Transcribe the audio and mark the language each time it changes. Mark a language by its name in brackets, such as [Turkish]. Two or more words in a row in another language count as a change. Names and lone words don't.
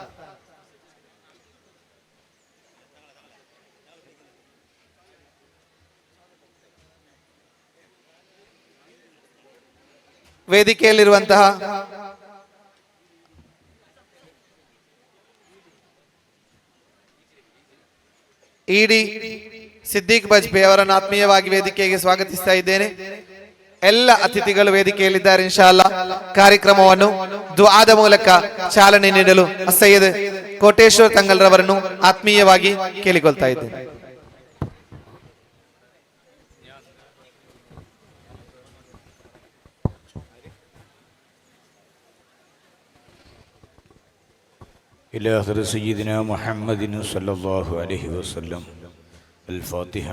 [Kannada] ವೇದಿಕೆಯಲ್ಲಿರುವಂತಹ ಇಡಿ ಸಿದ್ದಿಕ್ ಬಜ್ಪೆ ಅವರನ್ನು ಆತ್ಮೀಯವಾಗಿ ವೇದಿಕೆಗೆ ಸ್ವಾಗತಿಸ್ತಾ ಇದ್ದೇನೆ. ಎಲ್ಲ ಅತಿಥಿಗಳು ವೇದಿಕೆಯಲ್ಲಿದ್ದಾರೆ. [Arabic] إن شاء الله [Kannada] ಕಾರ್ಯಕ್ರಮವನ್ನು ದುಆದ ಮೂಲಕ ಚಾಲನೆ ನೀಡಲು ಸೈಯದ್ ಕೋಟೇಶ್ವರ್ ತಂಗಲ್ ರವರನ್ನು ಆತ್ಮೀಯವಾಗಿ ಕೇಳಿಕೊಳ್ತಾ ಇದ್ದೇನೆ. [Arabic] إلى آخر سيدنا محمد صلى الله عليه وسلم. الفاتحة.